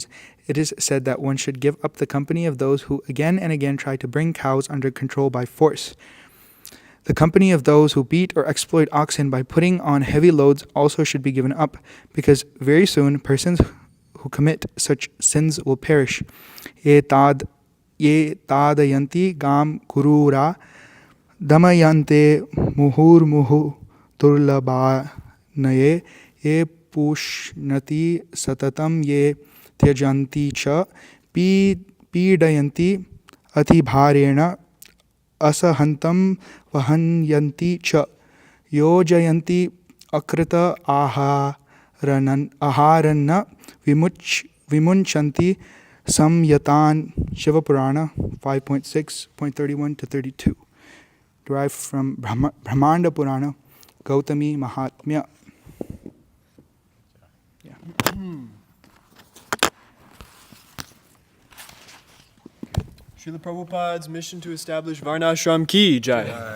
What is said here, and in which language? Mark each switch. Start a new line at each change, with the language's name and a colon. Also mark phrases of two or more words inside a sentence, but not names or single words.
English: It is said that one should give up the company of those who again and again try to bring cows under control by force. The company of those who beat or exploit oxen by putting on heavy loads also should be given up, because very soon persons who commit such sins will perish.
Sanskrit: ये ताडयन्ति गां क्रूरं दमयन्ते मुहुर्मुहुः दुर्बलानये ये पुष्णन्ति सततं ये त्यजन्ति च पीडयन्ति अतिभारेण असहन्तं वाहयन्ति च योजयन्ति अकृत आहारान् विमुञ्चन्ति संयतान्.
English: Shiva Purana 5.6.31 to 32. Derived from Brahmanda Purana, Gautami Mahatmya. Yeah. Srila Prabhupada's mission to establish Varnashram
Hindi: की जय.